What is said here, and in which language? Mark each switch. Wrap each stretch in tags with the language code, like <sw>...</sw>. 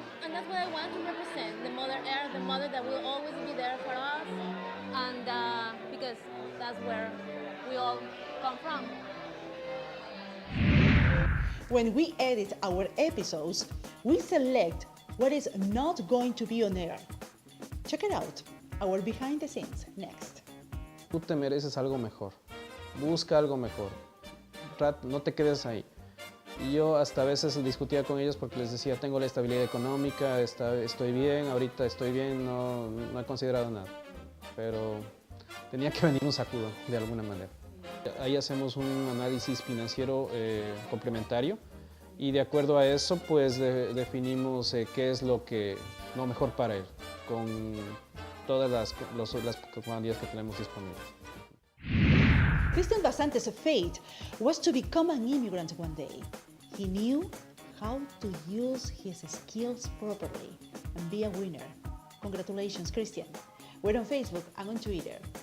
<en>And that's what I want to represent, the Mother Earth, the mother that will always be there for us, and because that's where we all come from. When we edit our episodes, we select what is not going to be on air. Check it out, our behind the scenes, next.</en> <es>Tú te mereces algo mejor, busca algo mejor, no te quedes ahí. Y yo hasta a veces discutía con ellos porque les decía, tengo la estabilidad económica, estoy bien, ahorita estoy bien, no he considerado nada. Pero tenía que venir un sacudo de alguna manera. Ahí hacemos un análisis financiero complementario y de acuerdo a eso pues definimos qué es lo mejor para él, con todas las cualidades que tenemos disponibles.</es> <en>Christian Basantes' fate was to become an immigrant one day. He knew how to use his skills properly and be a winner. Congratulations, Christian. We're on Facebook and on Twitter.</en>